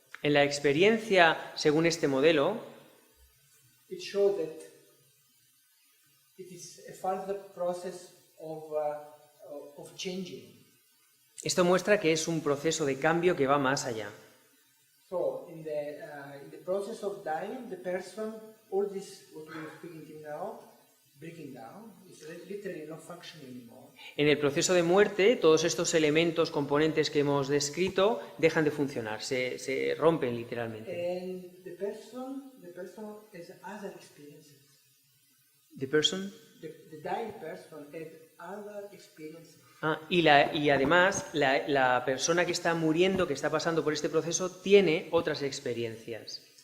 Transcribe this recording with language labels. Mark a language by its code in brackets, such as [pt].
[es] En la experiencia, según este modelo, [en] it shows that it is a further process of changing. [es] esto muestra que es un proceso de cambio que va más allá. [en] So in the process of dying, the person, all this what we are speaking now, breaking down, is literally not functioning anymore. [es] En el proceso de muerte, todos estos elementos, componentes que hemos descrito, dejan de funcionar, se rompen literalmente. [en] And the person has other experiences. The person. The dying person has other experiences. [es] Y además, la persona que está muriendo, que está pasando por este proceso, tiene otras experiencias.